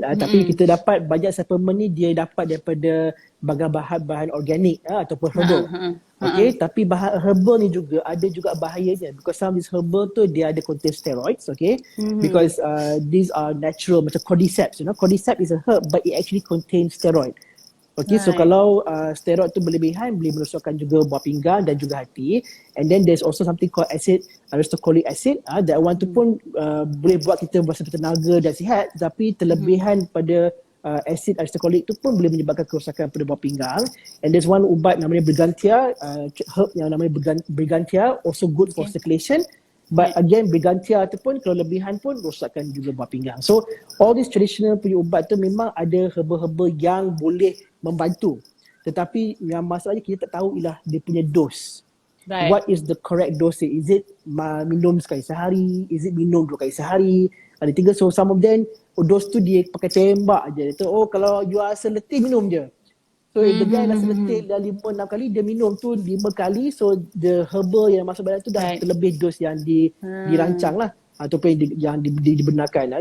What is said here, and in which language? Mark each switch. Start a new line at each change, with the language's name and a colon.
Malay: Tapi kita dapat banyak supplement ni dia dapat daripada bahan-bahan organik ataupun herbal. Okay, tapi bahan herbal ni juga ada juga bahayanya
English: because some of these herbal
Malay: tu dia ada
English: contain steroids,
Malay: okay?
English: Because these are natural
Malay: macam
English: cordyceps, you know. Cordyceps is a herb but it actually contains steroid.
Malay: Okay, so kalau steroid tu berlebihan boleh merosakkan juga buah pinggang dan juga hati.
English: And then there's also something called acid, aristocolic acid. That one
Malay: tu pun boleh buat kita berasa bertenaga dan sihat, tapi terlebihan pada acid aristocolic tu pun boleh menyebabkan kerosakan pada buah pinggang.
English: And there's one
Malay: ubat namanya
English: Brigantia, herb
Malay: yang namanya
English: Brigantia, also good for circulation. But again,
Malay: Brigantia tu pun kalau lebihan pun rosakkan juga buah pinggang.
English: So all these traditional
Malay: punya ubat tu memang ada herbal-herbal yang boleh membantu. Tetapi yang masalahnya kita tak tahu ialah dia punya dose.
English: Right. What is the correct dose? Is it
Malay: minum sekali sehari? Is it minum 2 kali sehari? Ada 3.
English: So some of them dose
Malay: tu dia pakai tembak je. Dia tu, kalau you rasa letih minum je.
English: So the guy
Malay: rasa letih dah 5-6 kali, dia minum tu 5 kali.
English: So the herbal
Malay: yang masuk badan tu dah terlebih dos yang dirancang lah ataupun yang dibenarkan.